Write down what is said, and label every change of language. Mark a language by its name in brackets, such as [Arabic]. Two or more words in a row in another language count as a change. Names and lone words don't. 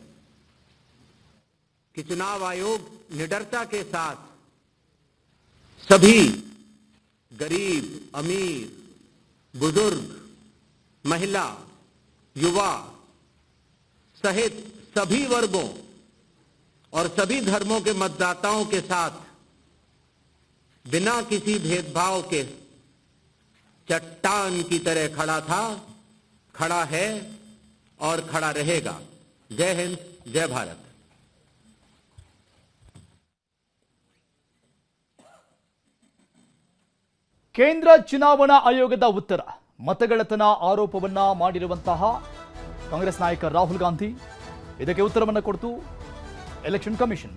[Hindi] कि चुनाव आयोग निडरता के साथ सभी गरीब, अमीर, बुजुर्ग, महिला, युवा सहित सभी वर्गों और सभी धर्मों के मतदाताओं के साथ बिना किसी भेदभाव के चट्टान की तरह खड़ा था, खड़ा है और खड़ा रहेगा। जय हिंद, जय भारत। [Kannada] ಕೇಂದ್ರ ಚುನಾವಣಾ ಆಯೋಗದ ಉತ್ತರ. ಮತಗಳ್ಳತನ ಆರೋಪವನ್ನ ಮಾಡಿರುವಂತಹ ಕಾಂಗ್ರೆಸ್ ನಾಯಕ ರಾಹುಲ್ ಗಾಂಧಿ ಇದಕ್ಕೆ ಉತ್ತರವನ್ನ ಕೊಡ್ತು ಎಲೆಕ್ಷನ್ ಕಮಿಷನ್.